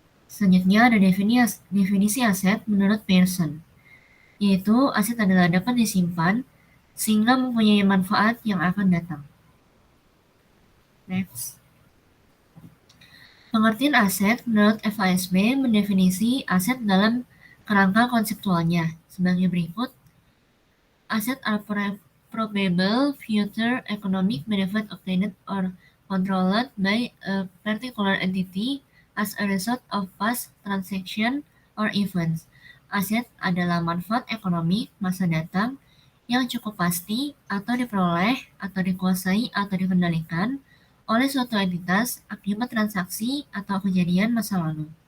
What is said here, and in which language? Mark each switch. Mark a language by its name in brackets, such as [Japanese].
[Indonesian] Selanjutnya ada definisi aset menurut Pearson, yaitu aset adalah dapat disimpan sehingga mempunyai manfaat yang akan datang. Next. Pengertian aset menurut FASB mendefinisi aset dalam kerangka konseptualnya sebagai berikut. [English] Aset are probable future economic benefit obtained or controlled by a particular entity as a result of past transaction or events. [Indonesian] Aset adalah manfaat ekonomi masa datang yang cukup pasti atau diperoleh atau dikuasai atau dikendalikan oleh suatu entitas akibat transaksi atau kejadian masa lalu.